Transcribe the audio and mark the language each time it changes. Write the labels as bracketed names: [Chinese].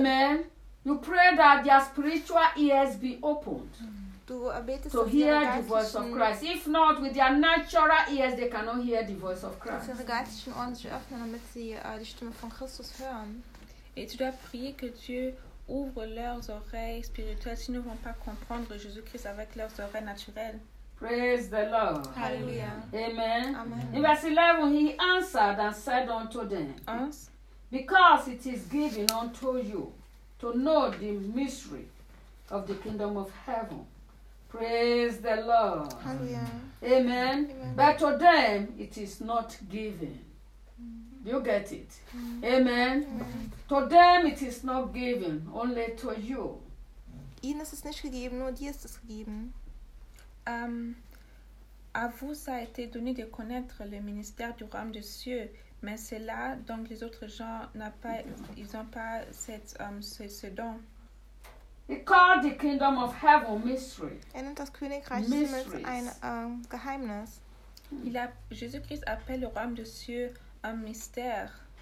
[English] Amen. You pray that their spiritual ears be opened. [German] Du betest, [English] to hear the voice of Christ. If not, with their natural ears, they cannot hear the voice of Christ. [German] Dass ihre geistlichen Ohren sich öffnen, damit sie die Stimme von Christus hören. [French] Et tu dois prier que Dieu ouvre leurs oreilles spirituelles, sinon ils ne vont pas comprendre Jésus-Christ avec leurs oreilles naturelles. [English] Praise the Lord. Hallelujah. Amen. Amen. In verse 11, he answered and said unto them, us? Because it is given unto you to know the mystery of the kingdom of heaven. Praise the Lord. Hallelujah. Amen. Amen. But to them it is not given. Do you get it? Amen. Amen. To them it is not given, only to you. [German] Ihnen ist es nicht gegeben, nur dir ist es gegeben. [French] À vous ça a été donné de connaître le ministère du royaume des cieux. Mais c'est là, donc les autres gens n'ont pas, ils ont pas cette, ce don. [English] He called the kingdom of heaven mystery. [German] Er nennt das Königreich des Himmels ein Geheimnis. [French] Jésus-Christ appelle le royaume des cieux un mystère.